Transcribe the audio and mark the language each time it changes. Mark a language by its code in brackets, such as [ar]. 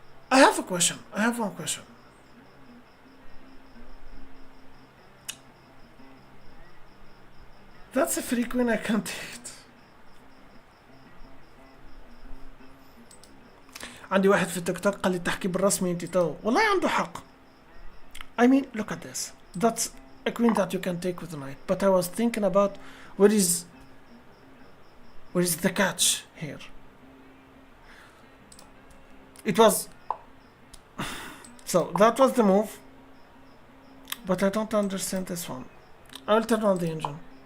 [en] I have a question. I have one question. That's a free queen. I can't take it. [ar] عندي واحد في التيك توك قال لي تحكي بالرسمي انت تو. [en] والله عنده حق. I mean, look at this. That's a queen that you can take with the knight. But I was thinking about where is the catch here? It was. So that was the move, but I don't understand this one. I will turn on the engine.